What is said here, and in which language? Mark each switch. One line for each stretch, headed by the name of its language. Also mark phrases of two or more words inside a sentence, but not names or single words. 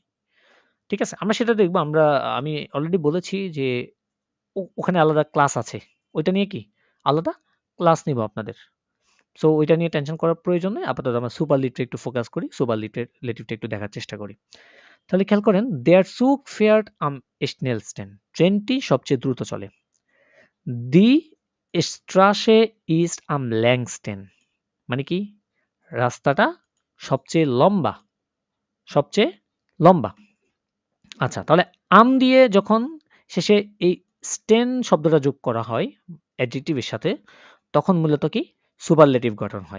Bangla: ঠিক আছে? আমরা সেটা দেখব। আমি অলরেডি বলেছি যে ওখানে আলাদা ক্লাস আছে। ওইটা নিয়ে কি আলাদা ক্লাস নিব আপনাদের। সো ওইটা নিয়ে টেনশন করার প্রয়োজন নেই। আপাতত আমরা সুপারলেটিভে একটু ফোকাস করি। সুপারলেটিভটা একটু দেখার চেষ্টা করি। তাহলে খেয়াল করেন,
German: Der Zug fährt am schnellsten।
Bangla: ট্রেনটি সবচেয়ে দ্রুত চলে।
German: Die Straße ist am längsten।
Bangla: মানে কি রাস্তাটা সবচেয়ে লম্বা, সবচেয়ে লম্বা। আচ্ছা, তাহলে আম দিয়ে যখন শেষে এই স্টেন শব্দটা যোগ করা হয় অ্যাডজেক্টিভের সাথে, তখন মূলত কি সুপারলেটিভ গঠন হয়।